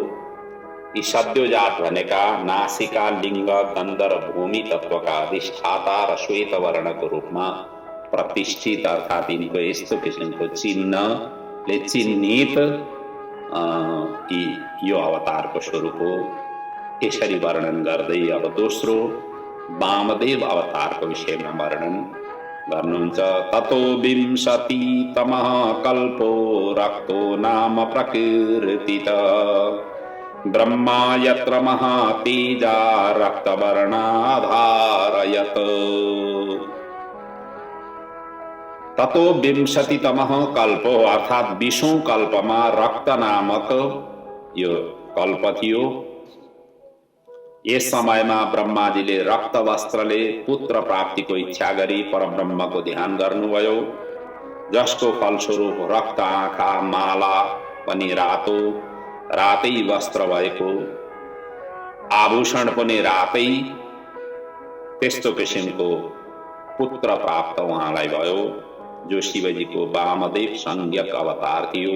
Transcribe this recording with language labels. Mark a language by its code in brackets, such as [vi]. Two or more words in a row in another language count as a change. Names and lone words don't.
[ne] यी सद्योजात भनेका नासिका, लिङ्ग, गन्ध र भूमि तत्त्वका अधिष्ठाता र श्वेत वर्णको रूपमा प्रतिष्ठित अर्थात् यिनको यस्तो किसिमको चिन्हले चिन्हित यो अवतारको स्वरूप हो। यसरी वर्णन गर्दै अब दोस्रो वामदेव अवतारको विषयमा वर्णन गर्नुहुन्छ। [sa] ततो विंशतितमः कल्पो रक्तो नाम प्रकीर्तित ब्रह्मा यत्र महातेजा रक्तवर्णाधारयत्। ततो विंशतितमः कल्पो [ne] अर्थात 20औं कल्पमा रक्त नामक यो कल्प थियो। यस समयमा ब्रह्माजीले रक्त वस्त्रले पुत्र प्राप्तिको इच्छा गरी परब्रह्मको ध्यान गर्नुभयो, जसको फलस्वरूप रक्त आँखा, माला पनि रातै वस्त्र भएको, आभूषण पनि रातै, त्यस्तो किसिमको पुत्र प्राप्त उहाँलाई भयो, जो शिवजीको वामदेव संज्ञक अवतार थियो।